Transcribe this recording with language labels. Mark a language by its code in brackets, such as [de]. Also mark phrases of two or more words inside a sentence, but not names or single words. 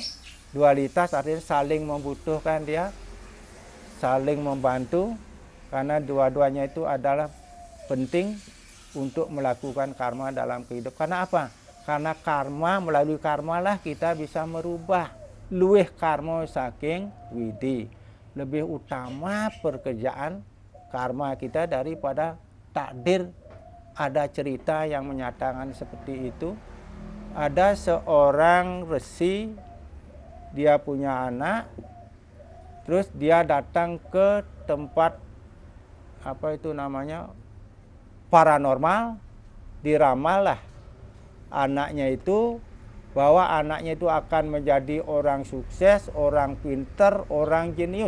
[id] Dualitas artinya saling membutuhkan dia, saling membantu, karena dua-duanya itu adalah penting untuk melakukan karma dalam kehidupan. Karena apa? Karena karma, melalui karma lah kita bisa merubah. [ban] Luweh karma saking widi. [id] Lebih utama pekerjaan karma kita daripada takdir. Ada cerita yang menyatakan seperti itu. Ada seorang resi, dia punya anak, terus dia datang ke tempat paranormal, diramal lah anaknya itu, bahwa anaknya itu akan menjadi orang sukses, orang pinter, orang jenius.